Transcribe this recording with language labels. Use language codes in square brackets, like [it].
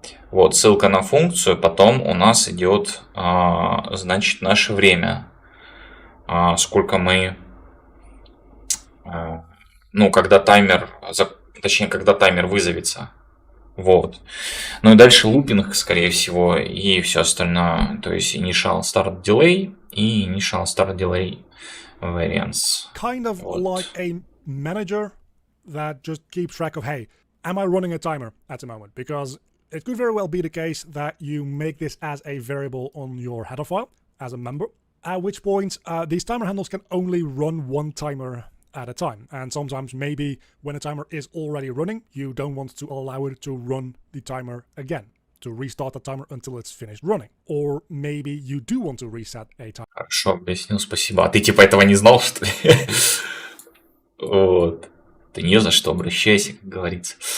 [ru] Вот ссылка на функцию. Потом у нас идет, значит, наше время. Сколько мы, ну, когда таймер Точнее, когда таймер вызовется. Вот. Ну и дальше лупинг, скорее всего, и все остальное. То есть initial start delay и initial start delay variance. [en] Kind of [ru] вот. [en] like a manager that just keeps track of, hey, am I running a timer at the moment? Because it could very well be the case that you make this as a variable on your header file. as a member, at which point these timer handles can only run one timer at a time. And sometimes maybe when a timer is already running, you don't want to allow it to run the timer again, to restart the timer until it's finished running. Or maybe you do want to reset a timer. [ru] Хорошо, объяснил, спасибо. А ты типа этого не знал, что ли? Вот. Ты не за что обращайся, как говорится.